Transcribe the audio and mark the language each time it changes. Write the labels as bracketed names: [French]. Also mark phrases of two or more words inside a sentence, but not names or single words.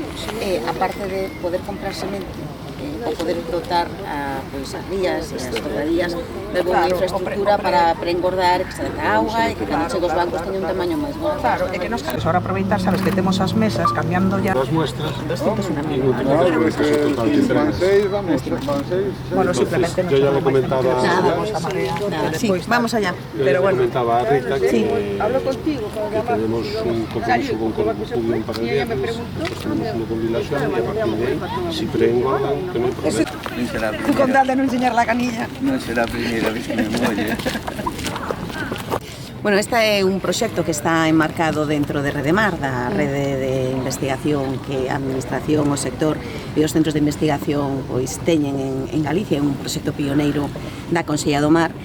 [Galician] aparte de poder comprar semente, para poder dotar as rías e as torradías de unha infraestructura para engordar, que se deca auga e que cando chega os bancos teña un tamaño máis grande. Claro, é que nos cabe ahora aproveitar, sabes, que temos as mesas cambiando ya [Spanish] las muestras y bueno, simplemente yo ya le comentaba Sí, vamos allá. pero bueno, comentaba a Rita que, sí. que tenemos un compromiso con Corpudium para el viernes, tenemos una jubilación y a partir de ahí, si preengordan, que no hay problema. tú con tal de non enseñar la canilla. [Galician] Non será a primeira vez que me molle. Bueno, este é un proxecto que está enmarcado dentro de Redemar, da rede de investigación que a administración, o sector e os centros de investigación pois teñen en Galicia, é un proxecto pioneiro da Consellería do Mar.